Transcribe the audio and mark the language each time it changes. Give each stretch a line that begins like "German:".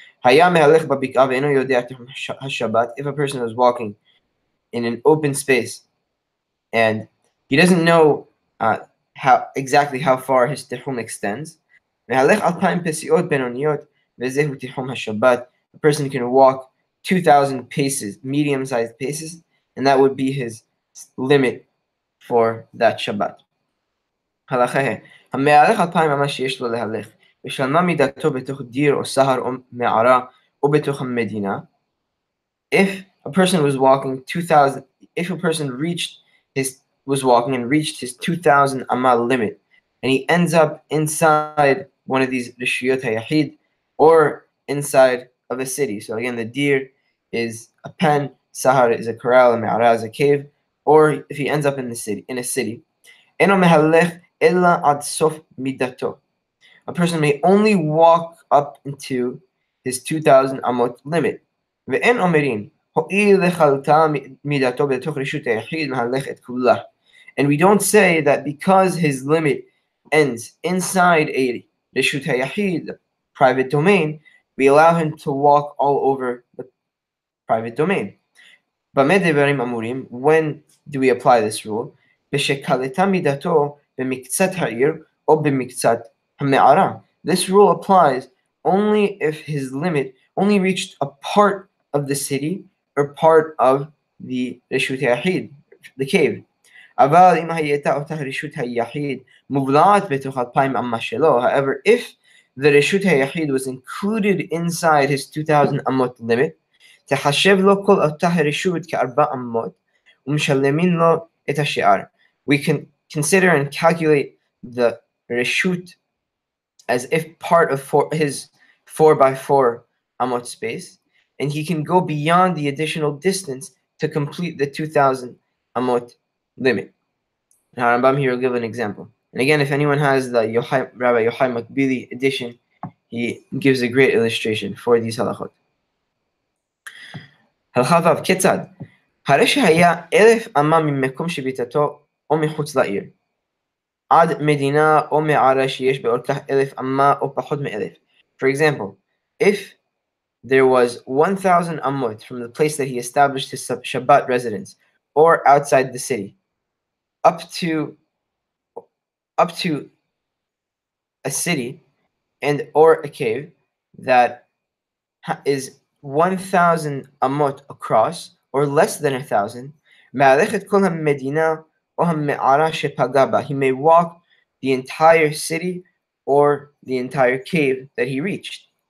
English: If a person is walking in an open space and he doesn't know how far his tihum extends, a person can walk 2,000 paces, medium-sized paces, and that would be his limit for that Shabbat.
Hebrew: ושלמה מידתו בתוך דיר או סהר או מערה או בתוך המדינה.
English: If a person was walking 2,000, if a person was walking and reached his 2,000 amal limit, and he ends up inside one of these rishiyot hayahid, or inside of a city. So again, the deer is a pen, sahar is a corral, and me'ara is a cave. Or if he ends up in a city,
Hebrew: eno mehalech ella ad sof midato.
English: A person may only walk up into his 2,000 amot limit.
Hebrew: ואין אומרים, הואיל לכלתה מידתו בתוך רשות היחיד מהלך את כולה.
English: And we don't say that because his limit ends inside a reshut hayahid, the private domain, we allow him to walk all over the private domain.
Hebrew: במה דברים אמורים?
English: When do we apply this rule?
Hebrew: בשכלתה מידתו במקצת העיר או במקצת המערה.
English: This rule applies only if his limit only reached a part of the city or part of the reshut hayahid, the cave.
Hebrew: אבל אם הייתה אותה רשות היחיד מובלעת בתוך 2,000 אמה שלו,
English: however, if the reshut hayahid was included inside his 2,000 amot limit,
Hebrew: תחשב לו כל אותה הרשות כארבע אמות ומשלמים לו את השאר.
English: We can consider and calculate the reshut as if part of his 4x4 amot space, and he can go beyond the additional distance to complete the 2,000 amot limit. Now Rambam here will give an example. And again, if anyone has the Rabbi Yochai Makbili edition, he gives a great illustration for these halachot.
Hebrew: הלכה ו' כיצד? הרי שהיה 1,000 אמה ממקום שביתתו או מחוץ לעיר, עד מדינה או מערה שיש באורכך 1,000 אמה או פחות מ-1,000.
English: For example, if there was 1,000 amot from the place that he established his Shabbat residence or outside the city, up to a city and or a cave that is 1,000 amot across or less than 1,000, he may walk the entire city or the entire cave that he reached.